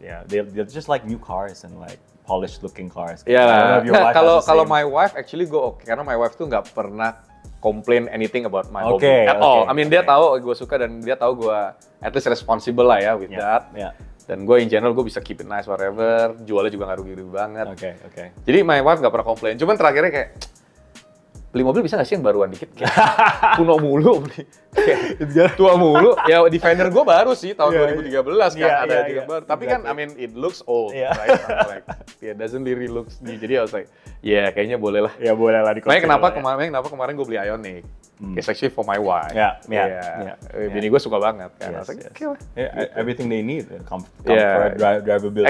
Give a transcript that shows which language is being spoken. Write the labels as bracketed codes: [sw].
[en] They're just like new cars and like polished looking cars. [id] Nah kalau [en] my wife actually [id] gue oke karena [en] my wife [id] tuh nggak pernah [en] complain anything about my hobby at all. I mean [id] dia tahu gue suka dan dia tahu gue [en] at least responsible [id] lah ya [en] with that. [id] Dan gue [en] in general [id] gue bisa [en] keep it nice whatever. [id] Jualnya juga nggak rugi-rugi banget. Jadi [en] my wife [id] nggak pernah komplain. Cuman terakhirnya kayak beli mobil bisa nggak sih yang baruan dikit? Kayak kuno mulu beli. Tua mulu. Ya Defender gue baru sih tahun 2013 kan ada juga baru. [en] Tapi kan I mean it looks old, right? Like doesn't really looks new. [id] Jadi [en] I was like, [id] kayaknya boleh lah. Ya boleh lah di. Makanya kenapa kemarin gue beli Ioniq? [en] It's actually for my wife. [id] Bini gue suka banget kan. [en] Everything they need, comfort, drivability.